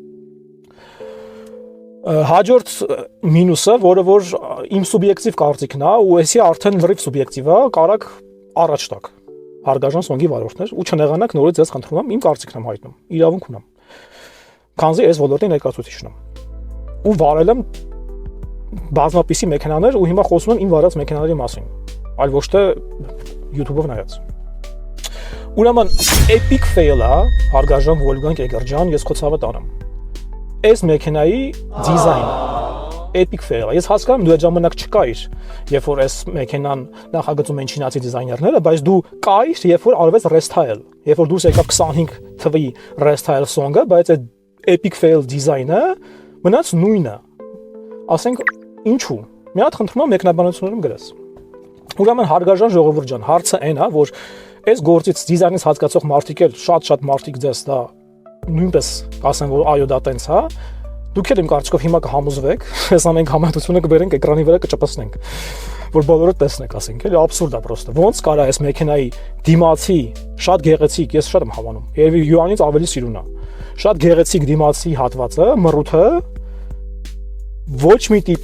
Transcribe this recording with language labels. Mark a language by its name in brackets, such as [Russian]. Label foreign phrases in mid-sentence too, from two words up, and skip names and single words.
[Armenian] Հաջորդ մինուսը, որը որ իմ սուբյեկտիվ կարծիքն է, ու էսի արդեն լրիվ սուբյեկտիվ է, կարակ առաջ տակ Հարգարժան Սոնգի վարորդներ ու չնեղանաք նորից ես խնդրում եմ, իմ կարծիքն եմ հայտնում, իրավունք ունեմ։ Քանզի այս ոլորտի ներկայացուցիչն եմ։ Ու վարել եմ բազմապիսի մեքենաներ ու հիմա խոսում եմ իմ վարած մեքենաների մասին, այլ ոչ թե YouTube-ով նայած։ Ուրեմն [English] epic fail [Armenian] է Հարգարժան Վոլֆգանգ Էգերջյան, ես խոցավը տանեմ։ Այս մեքենայի դիզայնը [English] epic fail [Armenian] է։ Ես հասկանում եմ դու այդ ժամանակ չկայիր, երբ որ այս մեքենան նախագծում են չինացի դիզայներները, բայց դու կայիր, երբ որ արվեց restyle, երբ որ դուրս եկավ 25 թվի restyle song-ը, բայց այդ [English] epic fail [Armenian] դիզայնը մնաց նույնը։ Ասենք ինչու։ Մի հատ խնդրում եմ մեկնաբանություններում գրես։ Ուրեմն Հարգարժան ժողովուրդ ջան, հարցը այն է, որ այս գործից դիզայնից հասկացող մարդիկ էլ շատ մարդիկ ձեզ դա նույնպես ասեն, որ այո դա տենց է։ Դուք էլ իմ կարծիքով հիմա կհամոզվեք, այս ամեն համատությունը կբերենք էկրանի վրա կճպցնենք, որ բոլորը տեսնեք, ասենք, էլի աբսուրդ է պրոստը։ Ոնց կարա այս մեքենայի դիմացի շատ գեղեցիկ, ես շատ եմ հավանում, երևի յուանից ավելի սիրուն է։ Շատ գեղեցիկ դիմացի հատվածը, մռութը ոչ մի